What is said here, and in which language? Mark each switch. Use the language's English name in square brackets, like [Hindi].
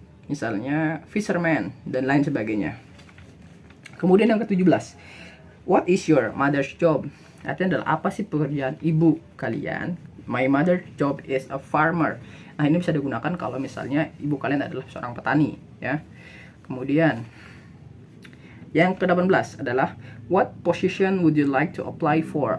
[Indonesian] Misalnya fisherman dan lain sebagainya. Kemudian yang ke-17, [English] what is your mother's job? [Indonesian] Artinya adalah apa sih pekerjaan ibu kalian? [English] My mother's job is a farmer. [Indonesian] Nah, ini bisa digunakan kalau misalnya ibu kalian adalah seorang petani, ya. Kemudian yang ke-18 adalah [English] what position would you like to apply for?